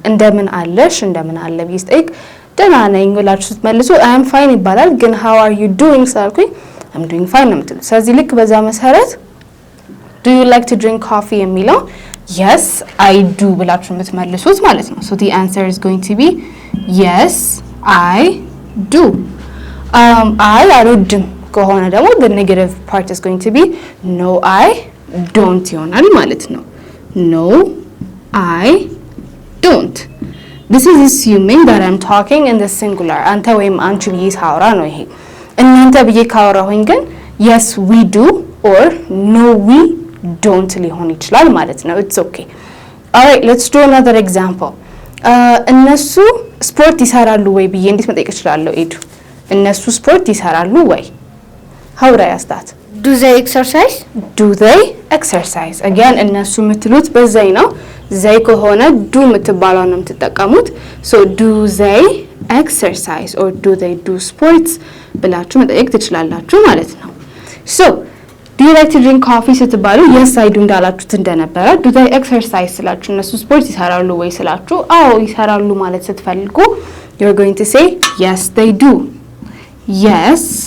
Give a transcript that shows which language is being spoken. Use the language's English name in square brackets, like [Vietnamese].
[Amharic] እንደምን አለሽ እንደምን አለ ቢስጠይቅ ደህና ነኝ ብላችሁ ስትመልሱ [English] I am fine [Amharic] ይባላል። ግን [English] how are you doing [Amharic] ሳልኩኝ [English] I'm doing fine [Amharic] ነው የምትሉት። ስለዚህ ልክ በዛ መሰረት [English] do you like to drink coffee [Amharic] የሚለው [English] yes I do [Amharic] ብላችሁ የምትመልሱት ማለት ነው። [English] so the answer is going to be yes I do. I [Amharic] አልወድም ከሆነ ደግሞ [English] the negative part is going to be no I don't [Amharic] ይሆናል ማለት ነው። [English] no I don't. this is assuming that I'm talking in the singular. [Amharic] አንተ ወይም አንቺ ብዬ ሳወራ ነው ይሄ። እናንተ ብዬ ካወራሁኝ ግን [English] yes we do or no we don't [Amharic] ሊሆን ይችላል ማለት ነው። [English] it's okay. all right let's do another example. [Amharic] እነሱ ስፖርት ይሰራሉ ወይ ብዬ እንዴት መጠየቅ እችላለሁ? ኤዱ እነሱ ስፖርት ይሰራሉ ወይ? [English] how would I ask that? do they exercise? do they exercise again [Amharic] እነሱ የምትሉት በዘይ ነው ዘይ ከሆነ [English] do [Amharic] የምትባለው ነው የምትጠቀሙት [English] so do they exercise or do they do sports [Amharic] ብላችሁ መጠየቅ ትችላላችሁ ማለት ነው [English] so do you like to drink coffee [Amharic] ስትባሉ [English] yes I do [Amharic] እንዳላችሁት እንደነበረ [English] do they exercise [Amharic] ስላችሁ እነሱ ስፖርት ይሰራሉ ወይ ስላችሁ አዎ ይሰራሉ ማለት ስትፈልጉ [English] you're going to say yes they do yes